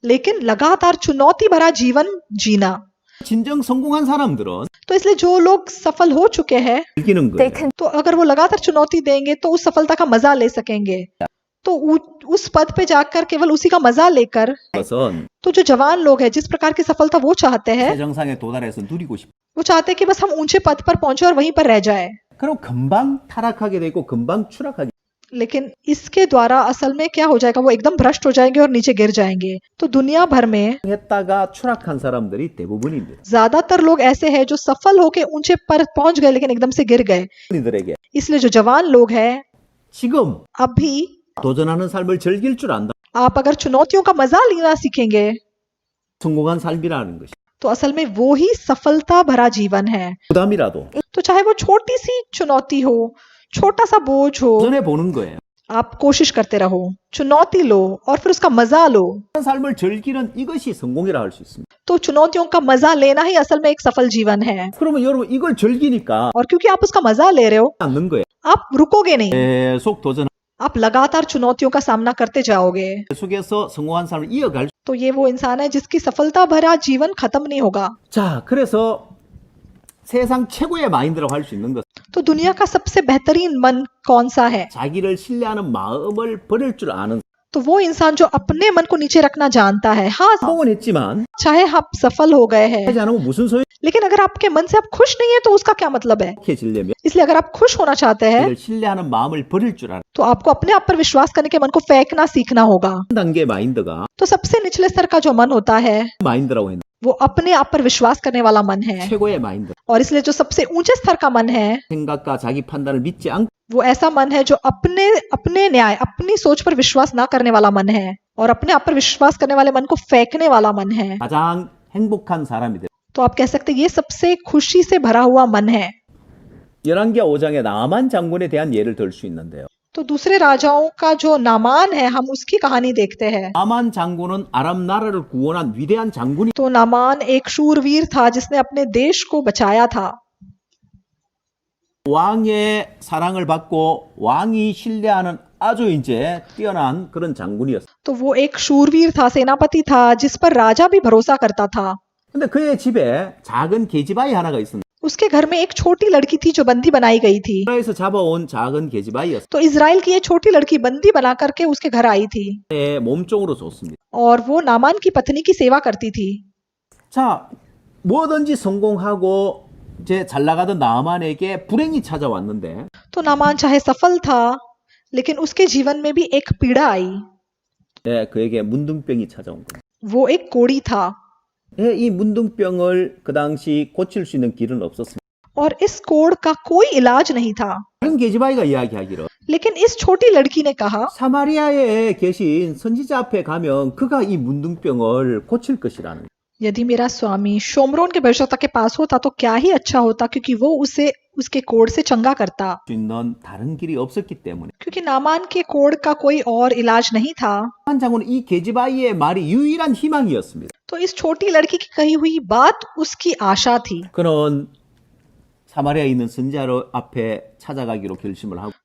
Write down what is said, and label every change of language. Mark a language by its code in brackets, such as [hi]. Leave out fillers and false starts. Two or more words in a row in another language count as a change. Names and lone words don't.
[hi] लेकिन लगातार चुनौती भरा जीवन जीना। [ko] 진정 성공한 사람들은 [hi] तो इसलिए जो लोग सफल हो चुके हैं, [ko] 즐기는 거예요. [hi] तो अगर वो लगातार चुनौती देंगे तो उस सफलता का मजा ले सकेंगे। तो उस पद पे जाकर केवल उसी का मजा लेकर, [ko] 그것은 [hi] तो जो जवान लोग हैं जिस प्रकार की सफलता वो चाहते हैं, [ko] 최정상에 도달해서 누리고 싶어. [hi] वो चाहते हैं कि बस हम ऊंचे पद पर पहुंचे और वहीं पर रह जाए। [ko] 그럼 금방 타락하게 되고 금방 추락하게. [hi] लेकिन इसके द्वारा असल में क्या हो जाएगा, वो एकदम भ्रष्ट हो जाएंगे और नीचे गिर जाएंगे। तो दुनिया भर में [ko] 했다가 추락한 사람들이 대부분입니다. [hi] ज्यादातर लोग ऐसे हैं जो सफल होके ऊंचे पर पहुंच गए लेकिन एकदम से गिर गए। [ko] 이들에게 [hi] इसलिए जो जवान लोग हैं, [ko] 지금 [hi] अभी [ko] 도전하는 삶을 즐길 줄 안다. [hi] आप अगर चुनौतियों का मजा लेना सीखेंगे [ko] 성공한 삶이라는 것이 [hi] तो असल में वो ही सफलता भरा जीवन है। [ko] 부담이라도 [hi] तो चाहे वो छोटी सी चुनौती हो, छोटा सा बोझ हो, [ko] 도전해 보는 거예요. [hi] आप कोशिश करते रहो, चुनौती लो और फिर उसका मजा लो। [ko] 삶을 즐기는 이것이 성공이라 할 수 있습니다. [hi] तो चुनौतियों का मजा लेना ही असल में एक सफल जीवन है। [ko] 그러면 여러분 이걸 즐기니까 [hi] और क्योंकि आप उसका मजा ले रहे हो, [ko] 않는 거예요. [hi] आप रुकोगे नहीं, [ko] 계속 도전 [hi] आप लगातार चुनौतियों का सामना करते जाओगे। [ko] 계속해서 성공한 삶을 이어갈. [hi] तो ये वो इंसान है जिसकी सफलता भरा जीवन खत्म नहीं होगा। [ko] 자, 그래서 세상 최고의 마인드라고 할 수 있는 것. [hi] तो दुनिया का सबसे बेहतरीन मन कौन सा है? [ko] 자기를 신뢰하는 마음을 버릴 줄 아는. [hi] तो वो इंसान जो अपने मन को नीचे रखना जानता है। हाँ, [ko] 성공은 했지만 [hi] चाहे आप सफल हो गए हैं, [ko] 하지 않으면 무슨 소용? [hi] लेकिन अगर आपके मन से आप खुश नहीं है तो उसका क्या मतलब है? [ko] 해지려면 [hi] इसलिए अगर आप खुश होना चाहते हैं [ko] 자기를 신뢰하는 마음을 버릴 줄 아는 [hi] तो आपको अपने आप पर विश्वास करने के मन को फेंकना सीखना होगा। [ko] 단계 마인드가 [hi] तो सबसे निचले स्तर का जो मन होता है [ko] 마인드라고 했는데 [hi] वो अपने आप पर विश्वास करने वाला मन है। [ko] 최고의 마인드. [hi] और इसलिए जो सबसे ऊंचे स्तर का मन है [ko] 생각과 자기 판단을 믿지 않고 [hi] वो ऐसा मन है जो अपने न्याय, अपनी सोच पर विश्वास ना करने वाला मन है और अपने आप पर विश्वास करने वाले मन को फेंकने वाला मन है। [ko] 가장 행복한 사람이 돼. [hi] तो आप कह सकते हैं ये सबसे खुशी से भरा हुआ मन है। [ko] 열왕기하 5장에 나만 장군에 대한 예를 들 수 있는데요. [hi] तो दूसरे राजाओं का जो नामान है हम उसकी कहानी देखते हैं। [ko] 나만 장군은 아람 나라를 구원한 위대한 장군이 [hi] तो नामान एक शूरवीर था जिसने अपने देश को बचाया था। [ko] 왕의 사랑을 받고 왕이 신뢰하는 아주 이제 뛰어난 그런 장군이었어요. [hi] तो वो एक शूरवीर था, सेनापति था जिस पर राजा भी भरोसा करता था। [ko] 근데 그의 집에 작은 계집아이 하나가 있습니다. [hi] उसके घर में एक छोटी लड़की थी जो बंदी बनाई गई थी। [ko] 나라에서 잡아온 작은 계집아이였어요. [hi] तो इजराइल की ये छोटी लड़की बंदी बना करके उसके घर आई थी [ko] 몸종으로 줬습니다. [hi] और वो नामान की पत्नी की सेवा करती थी। [ko] 자, 뭐든지 성공하고 이제 잘 나가던 나만에게 불행이 찾아왔는데 [hi] तो नामान चाहे सफल था लेकिन उसके जीवन में भी एक पीड़ा आई। [ko] 그에게 문둥병이 찾아온 거예요. [hi] वो एक कोढ़ी था। [ko] 예, 이 문둥병을 그 당시 고칠 수 있는 길은 없었습니다. [hi] और इस कोढ़ का कोई इलाज नहीं था। [ko] 다른 게지바이가 이야기하기를 [hi] लेकिन इस छोटी लड़की ने कहा, [ko] 사마리아에 계신 선지자 앞에 가면 그가 이 문둥병을 고칠 것이라는 거예요. [hi] यदि मेरा स्वामी शोमरोन के भविष्यवक्ता के पास होता तो क्या ही अच्छा होता, क्योंकि वो उसे उसके कोढ़ से चंगा करता। [ko] 수 있는 다른 길이 없었기 때문에 [hi] क्योंकि नामान के कोढ़ का कोई और इलाज नहीं था। [ko] 한 장군은 이 게지바이의 말이 유일한 희망이었습니다. [hi] तो इस छोटी लड़की की कही हुई बात उसकी आशा थी। [ko] 그는 사마리아에 있는 선지자 앞에 찾아가기로 결심을 하고